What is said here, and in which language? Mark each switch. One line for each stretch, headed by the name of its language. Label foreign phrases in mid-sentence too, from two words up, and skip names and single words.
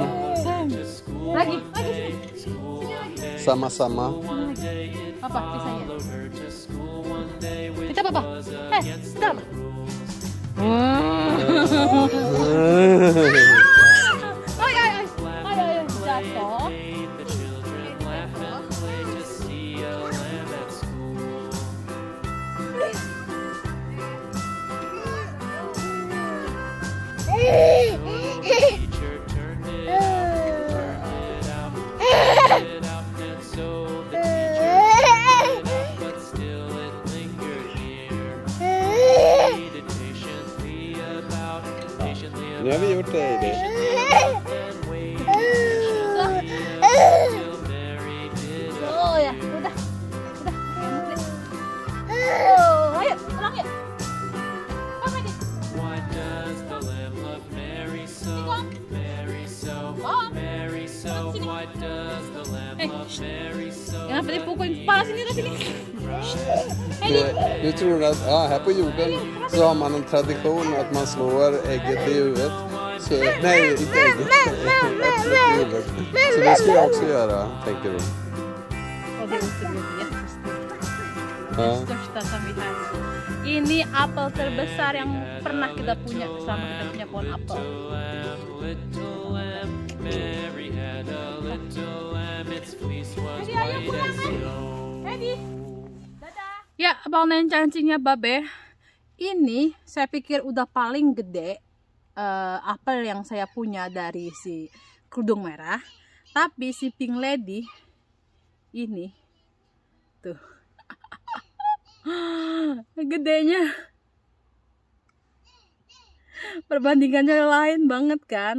Indonesian: Lagi sini. Sama-sama. Papa, pisahnya. Kita papa. Kita papa. Ay, jatuh.
Swedish: Nu har vi gjort det.
Indonesian: Oh ya, udah. Oh, ayo, pulang yuk.
Swedish: Kom Hedi.
English: Why does the lamb love Mary so? Mary so, Mary so. Why does the lamb love Mary so?
Indonesian: Jangan sampai dipukulin kepala sini.
Swedish: Du tror att här på jorden så har man en tradition att man slår ägget i huvudet. Så, nej, inte ägget. Äpplet i huvudet. Så det ska jag också göra, tänker du. Oh, det måste bli jättestort. Ja. Största som vi har.
Indonesian: Ini apel terbesar yang pernah kita punya selama kita punya pohon apel.
English: Little lamb, Mary had a little lamb. Its fleece was
Indonesian: Hedi, ayo
English: white
Indonesian: pulang,
English: as
Indonesian: Hedi.
English: snow.
Indonesian: Hedi. Dadah. Ya, abang dan cancingnya Babe. Ini saya pikir udah paling gede apel yang saya punya dari si kerudung merah. Tapi si Pink Lady ini tuh gedenya perbandingannya lain banget kan.